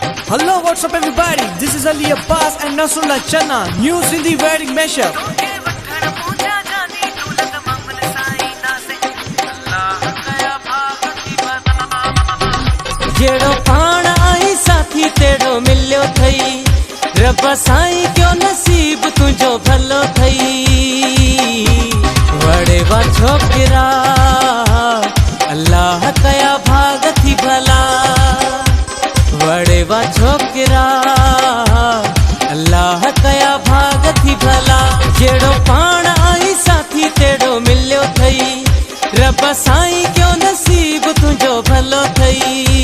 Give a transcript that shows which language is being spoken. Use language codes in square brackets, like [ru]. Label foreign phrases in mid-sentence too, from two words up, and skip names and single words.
[en] Hello, what's up everybody? This is Ali Abbas and Nasrullah Channa. News in the wedding mashup. [sd] जेड़ो पाण आई साथी तेड़ो मिलियो थई रब साईं क्यों नसीब तुझो भलो थई वड़े वा छोकरा अल्लाह कया भाग थी भला वड़े वा छोकरा अल्लाह कया भाग थी भला जेड़ो पाण आई साथी तेड़ो मिलियो थई रब साईं क्यों नसीब तुझो भलो थई